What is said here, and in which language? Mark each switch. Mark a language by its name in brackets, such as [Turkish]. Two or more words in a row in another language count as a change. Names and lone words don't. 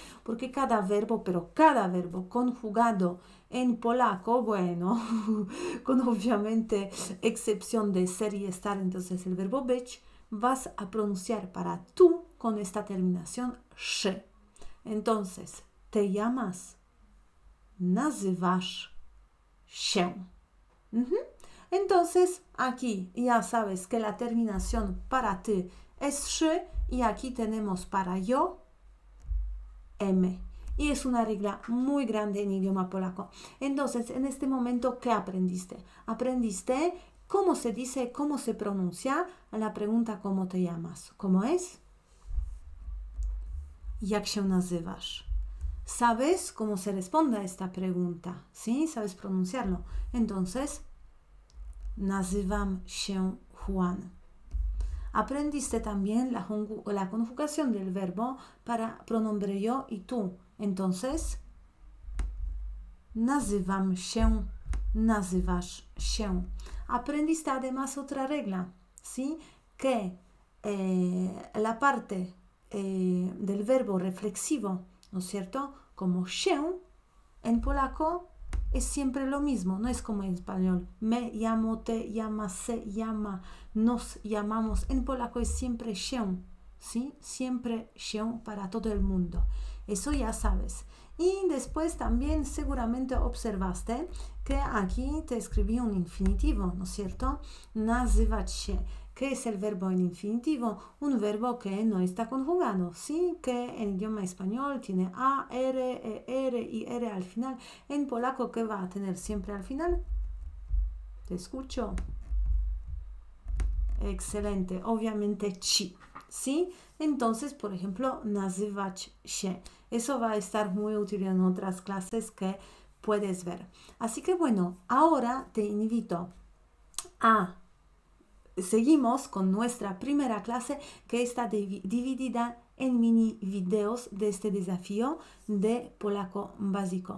[Spanish] Porque cada verbo conjugado en polaco, bueno, con obviamente excepción de ser y estar, entonces el verbo być, vas a pronunciar para tú con esta terminación sz. Entonces, te llamas, [Polish] nazywasz się. [Spanish] Entonces, aquí ya sabes que la terminación para ti es sz y aquí tenemos para yo, m. Y es una regla muy grande en idioma polaco. Entonces, en este momento, ¿qué aprendiste? Aprendiste cómo se dice, cómo se pronuncia a la pregunta ¿cómo te llamas? ¿Cómo es? [Polish] Jak się nazywasz? [Spanish] ¿Sabes cómo se responde a esta pregunta? ¿Sí? ¿Sabes pronunciarlo? Entonces, [Polish] nazywam się Juan. [Spanish] Aprendiste también la conjugación del verbo para pronombre yo y tú. Entonces, [Polish] nazywam się, nazywasz się. [Spanish] Aprendiste además otra regla, ¿sí? Que la parte del verbo reflexivo, ¿no es cierto? Como się, en polaco es siempre lo mismo, no es como en español. Me llamo, te llama, se llama, nos llamamos. En polaco es siempre się, ¿sí? Siempre się para todo el mundo. Eso ya sabes. Y después también seguramente observaste que aquí te escribí un infinitivo, ¿no es cierto? [Polish] Nazywać się. [Spanish] ¿Qué es el verbo en infinitivo? Un verbo que no está conjugado, ¿sí? Que en idioma español tiene A, R, R y R al final. En polaco, ¿qué va a tener siempre al final? Te escucho. Excelente. Obviamente, ci, ¿sí? Entonces, por ejemplo, [Polish] nazywać się. [Spanish] Eso va a estar muy útil en otras clases que puedes ver. Así que bueno, ahora te invito a... Seguimos con nuestra primera clase que está dividida en mini videos de este desafío de polaco básico.